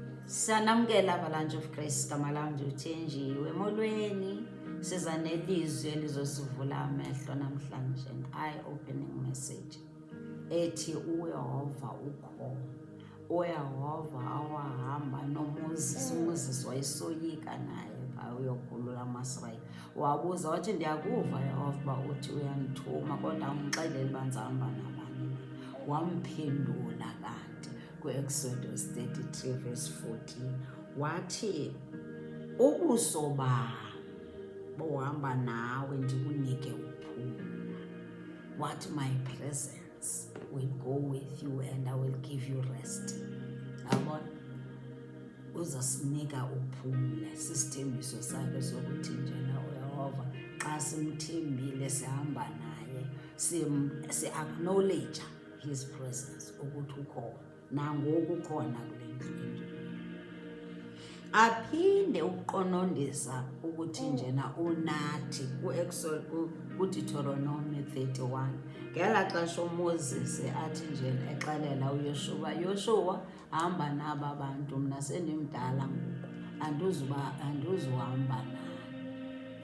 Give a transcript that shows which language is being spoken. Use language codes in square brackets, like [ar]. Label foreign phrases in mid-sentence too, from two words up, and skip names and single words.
[xh] Sanamkela Avalanche of Grace, igama lam ndithenjiwe emolweni. Siza nelizwi elizosivula amehlo namhlanje, [en] an eye-opening message [xh] ethi uYehova ukhona. uYehova awahamba noMoses, uMoses wayesoyika naye phaa uyokhulula amaSrayeli. Wabuza wathi, ndiyakuva Yehova uba uthi uyandithuma kodwa ungixelele uba ndizahamba nabani na. Wamphendula kanti kwi-Exodus 33 verse 14 wathi, ubuso bam bohamba nawe ndikunike uphumla. [en] What my presence will go with you and I will give you rest. [xh] Yabona, uzasinika uphumle. Sisithembiso sakhe sokuthi njena uYehova xa simthembile sihamba naye, si- [en] acknowledge his presence [xh] ukuthi ukhona, nangoku ukhona kule ndlu. Aphinde ukuqonondisa ukuthi njena unathi kuDeuteronomy 31 ngela xesha uMoses athi njena exelela uYoshuwa, Yoshuwa hamba naba bantu, mna sendimdala ngoku andizuhamba nani.